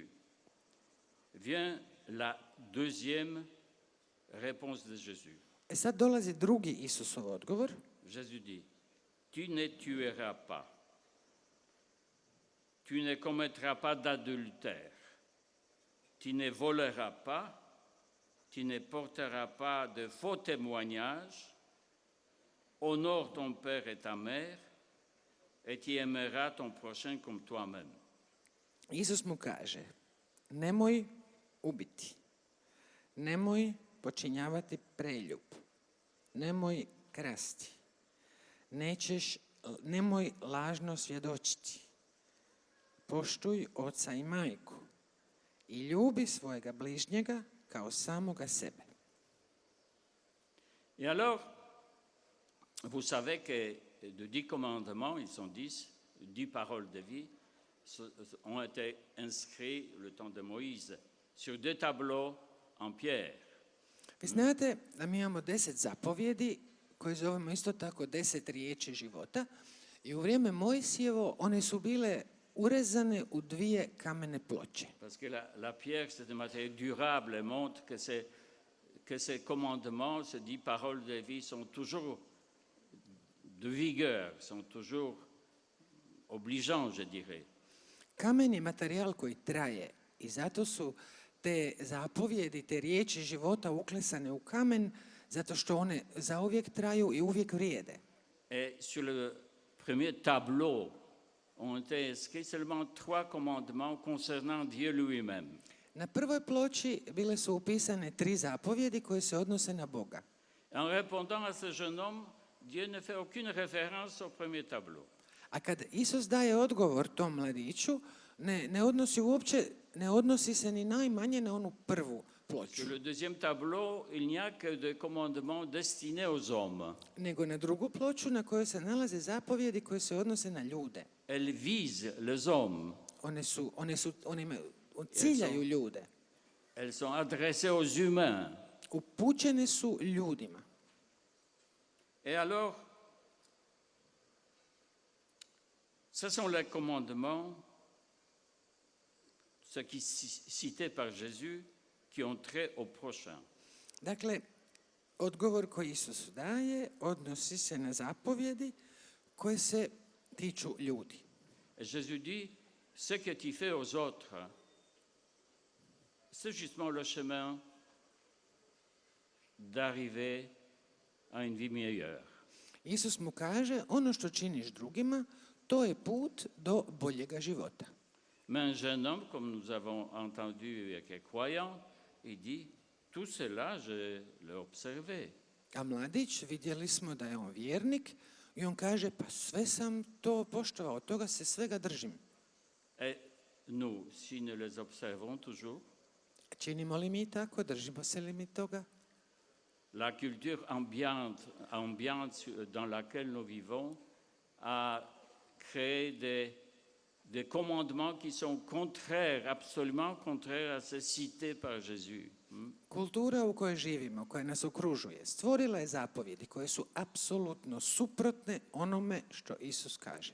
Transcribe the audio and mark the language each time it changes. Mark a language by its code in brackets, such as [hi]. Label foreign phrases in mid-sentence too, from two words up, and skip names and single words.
[fr] Vient la deuxième réponse de Jésus. [hr] E sad dolazi drugi Isusov odgovor. [fr] Jésus dit, tu ne tueras pas, tu ne commettras pas d'adultère, tu ne voleras pas, tu ne porteras pas de faux témoignages, honore ton père et ta mère, et tu aimeras ton prochain comme toi-même. [hr] Isus mu kaže, nemoj ubiti, nemoj počinjavati preljub, nemoj krasti, nemoj lažno svjedočiti, poštuj oca i majku i ljubi svojega bližnjega kao samoga sebe. [fr] Et alors, vous savez que de 10 commandements, ils sont 10 paroles de vie, ont été inscrits le temps de Moïse sur 2 tableaux en pierre. [hr] Vi znate da mi imamo 10 zapovjedi koje zovemo isto tako 10 riječi života i u vrijeme Mojsijevo one su bile urezane u 2 kamene ploče. [fr] Parce que la pierre, c'est un matériau durable et montre que ces commandements, ces 10 paroles de vie sont toujours de vigueur, sont toujours obligeants, je dirais. [hr] Kamen je materijal koji traje i zato su te zapovjedi, te riječi života uklesane u kamen zato što one zauvijek traju i uvijek vrijede. [fr] Et sur le premier tableau ont été inscrits seulement 3 commandements concernant Dieu lui-même. [hr] Na prvoj ploči bile su upisane 3 zapovjedi koje se odnose na Boga. [fr] En répondant à ce jeune homme, Dieu ne fait aucune référence au premier tableau. [hr] A kad Isus daje odgovor tom mladiću, ne odnosi se ni najmanje na onu prvu ploču. [fr] Sur le deuxième tableau, il n'y a que des commandements destinés aux hommes. [hr] Nego na drugu ploču na kojoj se nalaze zapovjedi koje se odnose na ljude. [fr] Elles visent les hommes. [hr] One ciljaju ljude. [fr] Elles sont adressées aux humains. [hr] Upućene su ljudima. [fr] Et alors, ce sont les commandements, ceux qui cités par Jésus, qui ont trait au prochain. [hr] Dakle, odgovor koji Isus daje odnosi se na zapovjedi koje se tiču ljudi. [fr] Et Jésus dit, ce que tu fais aux autres, c'est justement le chemin d'arriver à une vie meilleure. [hr] Isus mu kaže, ono što činiš drugima, to je put do boljega života. [fr] Mais un jeune homme, comme nous avons entendu avec les croyants, il dit, tout cela, je l'ai observé. [hr] A mladić, vidjeli smo da je on vjernik i on kaže, pa sve sam to poštovao, od toga se svega držim. [fr] Et nous, si nous les observons toujours, [hr] Činimo li mi tako, držimo se li mi toga? [fr] la culture ambiante dans laquelle nous vivons a créé des commandements qui sont contraires, absolument contraires à ce cité par Jésus. [hr] Kultura u kojoj živimo, koja nas okružuje, stvorila je zapovjedi koje su apsolutno suprotne onome što Isus kaže.